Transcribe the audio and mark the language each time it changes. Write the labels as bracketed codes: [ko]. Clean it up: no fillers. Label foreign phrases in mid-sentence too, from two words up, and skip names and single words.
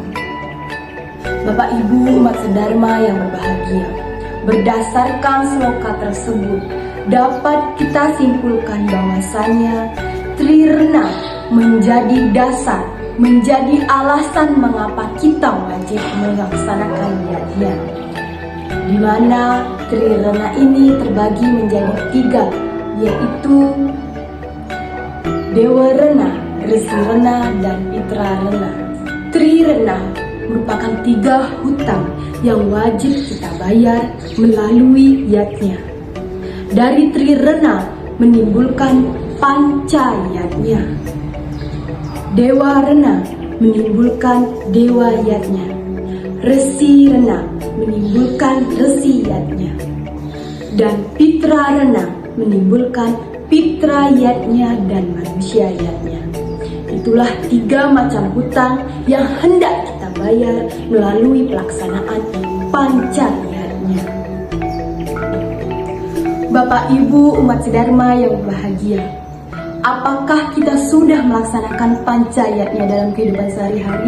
[id] Bapak Ibu umat sedharma yang berbahagia, berdasarkan sloka tersebut dapat kita simpulkan bahwasanya Trirena menjadi dasar, menjadi alasan mengapa kita wajib melaksanakan yatnya, di mana Trirena ini terbagi menjadi 3, yaitu Dewa Rena, Resi Rena, dan Pitra Rena. Trirena merupakan 3 hutang yang wajib kita bayar melalui yatnya. Dari Trirena menimbulkan panca yatnya. Dewa Rena menimbulkan dewa yatnya. Resi Rena menimbulkan resi yatnya. Dan Pitra Rena menimbulkan pitra yatnya dan manusia yatnya. itulah 3 macam hutang yang hendak kita bayar melalui pelaksanaan pancayatnya. Bapak Ibu umat Sidharma yang berbahagia, apakah kita sudah melaksanakan pancayatnya dalam kehidupan sehari-hari?